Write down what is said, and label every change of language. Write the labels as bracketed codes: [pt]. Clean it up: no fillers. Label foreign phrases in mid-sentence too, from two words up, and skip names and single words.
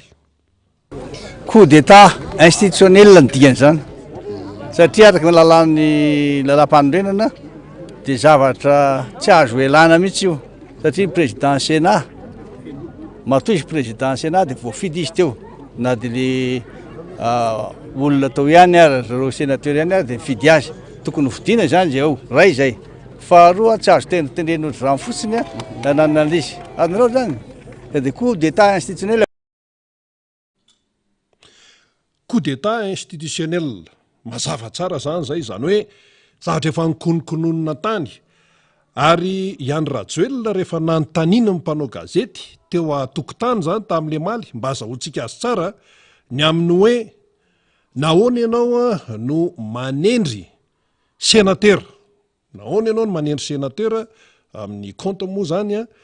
[fr] Coup d'état institutionnel [mg] ny dian'izany satria araka ny lalàn'ny lalam-panorenana dia zavatra tsy azo elana mihitsy io satria [fr] président Sénat [mg] matoa izy [fr] président Sénat [mg] dia voafidy izy teo na dia le olona tao ihany ary zareo sénateur ihany ary dia mifidy azy tokony vidiana zany zay ao ray izay faharoa tsy azo tenen'ny ohatry izany fotsiny nananana an'izy azonareo zany dia [fr] coup d'état institutionnel. Coup d'état institutionnel [mg] mazava tsara zany zay zany hoe zavatra efa nikonokononina tany ary Iany Rajoelina rehefa nanontaniana ny mpanao gazety teo atokotany zany tamin'le maly mba azahoantsika azy tsara ny amin'ny hoe nahoana ianao no manendry sénateur, nahoana ianao no manendry sénateur amin'ny compte moa zany